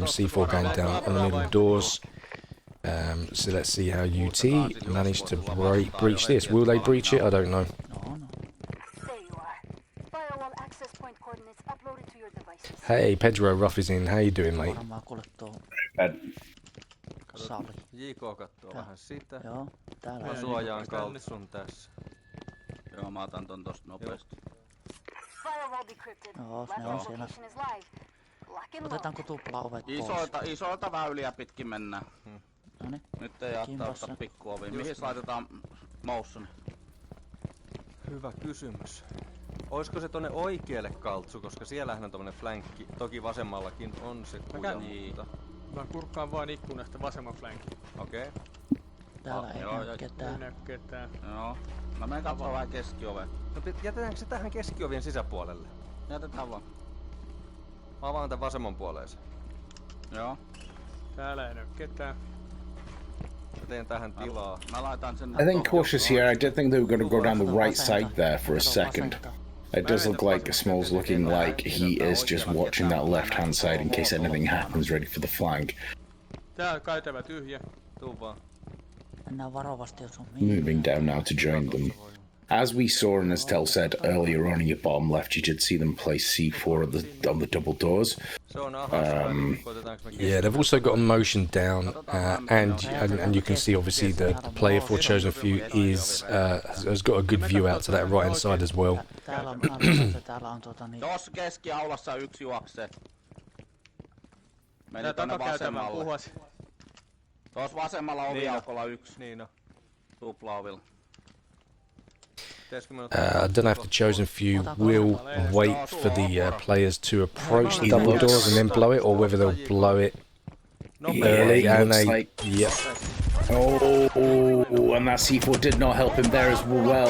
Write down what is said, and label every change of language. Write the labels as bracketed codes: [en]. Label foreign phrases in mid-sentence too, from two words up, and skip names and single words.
[en] C4 going down on the middle doors. So let's see how UT managed to breach this. Will they breach it? I don't know. There you are. Firewall access point coordinates uploaded to your devices. Hey, Pedro Ruff is in. How you doing, mate? [fi] JK kattoo vähän sitä. Joo, täällä. Mä suojaan kaltsun tässä. Joo, mä otan ton tosta nopeasti. [en] Firewall decrypted. [fi] Joo, ne on siellä. [en] Location is live. Lock and load. [fi] Otetaanko tuplaovet pois? Isoilta väyliä pitkin mennään. Noniin. Nyt ei ottaa pikkuoviin. Mihin laitetaan moussun? Hyvä kysymys. Oisko se tonne oikealle kaltsu, koska siellähän on tommonen flankki. Toki vasemmallakin on se kuja, mutta... Mä kurkkaan vaan ikkunasta vasemman flankin. Okei. Täällä ei näy ketään. Ei näy ketään. Joo. Mä menen katsomaan vähän keskioven. No jätetäänkö se tähän keskiovien sisäpuolelle? Jätetään vaan. Mä avaan tän vasemman puoleen. Joo. Täällä ei näy ketään. Mä teen tähän tilaa. Mä laitan sen. [en] I think cautious here. I did think they were going to go down the right side there for a second. It does look like Small's looking like he is just watching that left-hand side in case anything happens, ready for the flank. [fi] Tää on käytävä tyhjä. Tuu vaan. Mennään varovasti, jos on [en] Moving down now to join them. As we saw and as Tel said earlier on in your bottom left, you did see them place C4 on the double doors. Yeah, they've also got a motion down, and you can see obviously the player for Chosen Few has got a good view out to that right hand side as well. [fi] Tuossa keskiaulassa yksi juoksee. Meni tonne takakäytävään vasemmalle. puhas. Tuossa vasemmalla oviaukolla yksi. Niin on. Tuplaovilla. [en] I don't know if the Chosen Few will wait for the players to approach the double doors and then blow it, or whether they'll blow it early and they. Yep. Oh, and that C4 did not help him there as well.